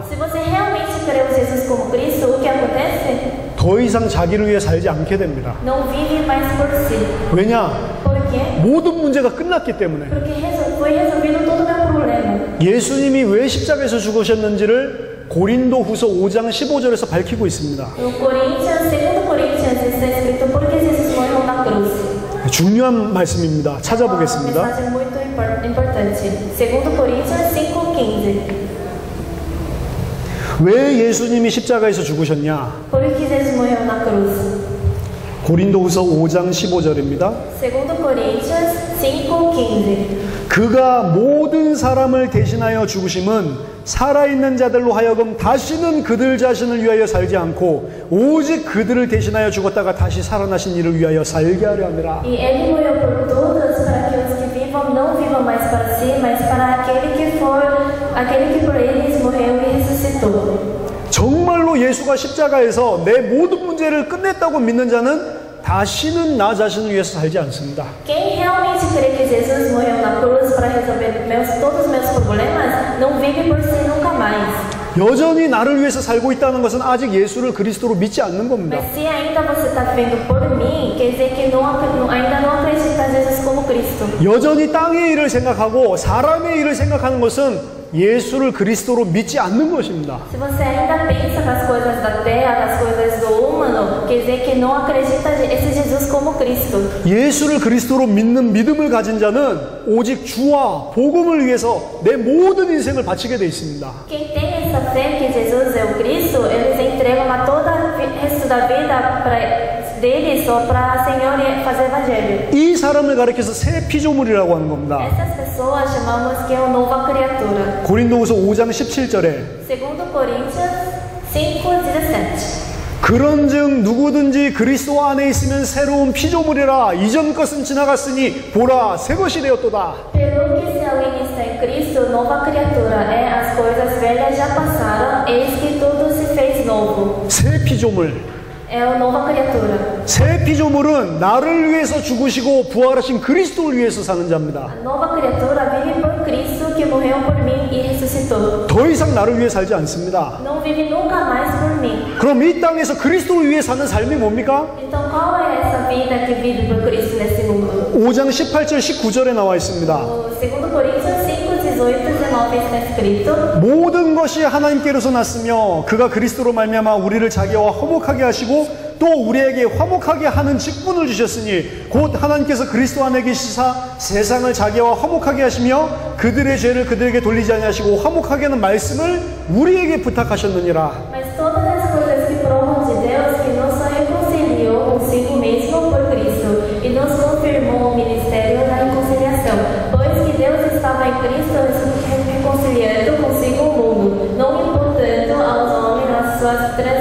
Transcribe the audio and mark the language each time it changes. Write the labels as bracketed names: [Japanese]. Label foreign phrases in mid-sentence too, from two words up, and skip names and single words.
[Portuguese] Se você realmente crê em Jesus como Cristo, o que acontece? [Korean] 더 이상 자기를 위해 살지 않게 됩니다. [Portuguese] Não vive mais por si. [Korean] 왜냐? [Portuguese] Por quê? [Korean] 모든 문제가 끝났기 때문에. [Portuguese] Porque foi resolvido todo o meu problema. [Korean] 예수님이 왜 십자가에서 죽으셨는지를 고린도 후서 5장 15절에서 밝히고 있습니다. [Portuguese] No Coríntios, 2 Coríntios, está escrito por que Jesus morreu na cruz. [Korean] 중요한 말씀입니다. [Portuguese] Uma [Korean] 찾아보겠습니다. [Portuguese] mensagem muito importante. 2 Coríntios 5:15. [Korean] 왜 예수님이 십자가에서 죽으셨냐? [Portuguese] Por que Jesus morreu na cruz? [Korean] 고린도 후서 5장 15절입니다. [Portuguese] 2 Coríntios 5:15. [Korean] 그가 모든 사람을 대신하여 죽으심은 살아있는 자들로 하여금 다시는 그들 자신을 위하여 살지 않고 오직 그들을 대신하여 죽었다가 다시 살아나신 이를 위하여 살게 하려 함이라. [Portuguese] E ele morreu por todos, para que os que vivam não vivam mais para si, mas para aquele que por eles morreu e ressuscitou. [Korean] 정말로 예수가 십자가에서 내 모든 문제를 끝냈다고 믿는 자는 다시는 나 자신을 위해서 살지 않습니다. [Portuguese] Quem realmente crê que Jesus morreu na cruz para resolver todos os meus problemas, não vive por si nunca mais. [Korean] 여전히 나를 위해서 살고 있다는 것은 아직 예수를 그리스도로 믿지 않는 겁니다. [Portuguese] Mas se ainda você está vivendo por mim, quer dizer que ainda não acredita em Jesus como Cristo. [Korean] 여전히 땅의 일을 생각하고 사람의 일을 생각하는 것은 예수를 그리스도로 믿지 않는 것입니다. [Portuguese] Se você ainda pensa nas coisas da terra, nas coisas do humano, quer dizer que não acredita esse Jesus como Cristo. [Korean] 예수를 그리스도로 믿는 믿음을 가진 자는 오직 주와 복음을 위해서 내 모든 인생을 바치게 돼 있습니다. [Portuguese] Quem tem essa fé que Jesus é o Cristo, eles entregam a toda o resto da vida deles só para Senhor fazer evangelho. [Korean] 이 사람을 가리켜서 새 피조물이라고 하는 겁니다. [Portuguese] Essas pessoas chamamos que é uma nova criatura. [Korean] 고린도후서 5장 17절에 [Portuguese] 2 Coríntios 5:17. [Korean] 그런즉 누구든지 그리스도 안에 있으면 새로운 피조물이라 이전 것은 지나갔으니 보라 새 것이 되었도다. [Portuguese] Pelo que se alguém está em Cristo, nova criatura é, as coisas velhas já passaram, eis que tudo se fez novo. [Korean] 새 피조물. [Portuguese] É a nova criatura. [Korean] 새 피조물은 나를 위해서 죽으시고 부활하신 그리스도를 위해서 사는 자입니다. [Portuguese] A nova criatura vive por Cristo que morreu por mim e ressuscitou. [Korean] 더 이상 나를 위해 살지 않습니다. [Portuguese] Não vive nunca mais por mim. [Korean] 그럼 이 땅에서 그리스도를 위해 사는 삶이 뭡니까? [Portuguese] Então qual é essa vida que vive por Cristo nesse mundo? [Korean] 5장 18절 19절에 나와 있습니다. [Portuguese] No 2 Coríntios 5:18-19 está escrito: [Korean] 모든 것이 하나님께로서 났으며 그가 그리스도로 말미암아 우리를 자기와 화목하게 하시고 또 우리에게 화목하게 하는 직분을 주셨으니 곧 하나님께서 그리스도 안에 계시사 세상을 자기와 화목하게 하시며 그들의 죄를 그들에게 돌리지 아니하시고 화목하게 하는 말씀을 우리에게 부탁하셨느니라. [Portuguese] Mas todas as coisas que provam de Deus que nos reconciliou consigo mesmo por Cristo e nos confirmou o ministério da reconciliação, pois que Deus estava em Cristo reconciliando consigo o mundo, não imputando aos homens as suas